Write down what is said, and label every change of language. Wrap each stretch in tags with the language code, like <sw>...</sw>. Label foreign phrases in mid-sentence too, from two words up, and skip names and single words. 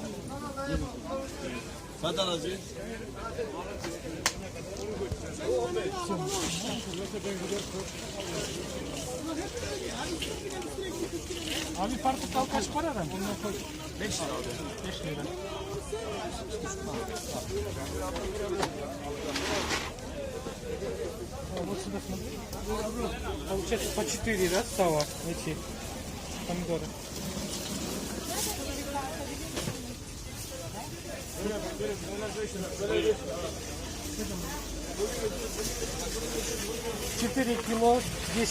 <tr>Kadar acı? Abi portakal kaç para lan? 5 lira. 5 lira.</tr> <ru>Вот сюда смотри. Получается по 4, да, стало эти помидоры. Четыре кило 10.</ru>